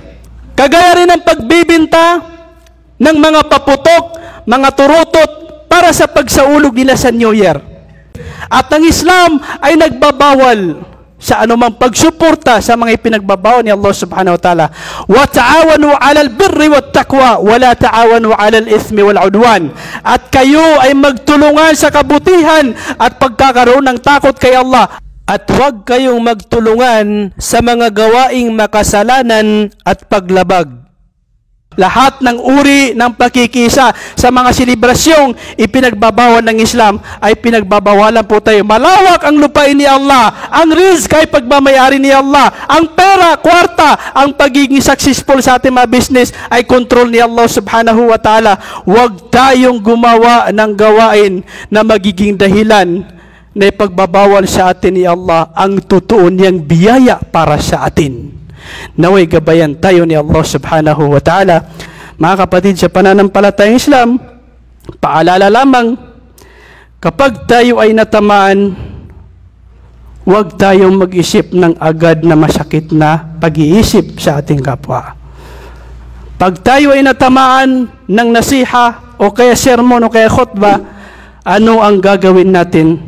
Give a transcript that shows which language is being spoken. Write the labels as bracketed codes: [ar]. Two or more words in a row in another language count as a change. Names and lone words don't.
[tl] Kagaya rin ng pagbibinta ng mga paputok, mga turutot para sa pagsaulog nila sa [en] New Year. [tl] At ang Islam ay nagbabawal sa anumang pagsuporta sa mga ipinagbabawal ni Allah [ar] سبحانه وتعالى. وتعاونوا على البر والتقوى ولا تعاونوا على الإثم والعدوان. [tl] At kayo ay magtulungan sa kabutihan at pagkakaroon ng takot kay Allah. At huwag kayong magtulungan sa mga gawaing makasalanan at paglabag. Lahat ng uri ng pakikisa sa mga selebrasyong ipinagbabawal ng Islam ay pinagbabawalan po tayo. Malawak ang lupain ni Allah, ang rizq ay pagmamayari ni Allah, ang pera, kwarta, ang pagiging successful sa ating mga business ay control ni Allah [ar] سبحانه وتعالى. [tl] Huwag tayong gumawa ng gawain na magiging dahilan na ipagbabawal sa atin ni Allah ang totoo niyang biyaya para sa atin. Naway gabayan tayo ni Allah [ar] سبحانه وتعالى. [tl] Mga kapatid, sa pananampalatayang Islam, paalala lamang, kapag tayo ay natamaan, huwag tayong mag-isip ng agad na masakit na pag-iisip sa ating kapwa. Pag tayo ay natamaan ng nasiha o kaya sermon o kaya khutbah, ano ang gagawin natin?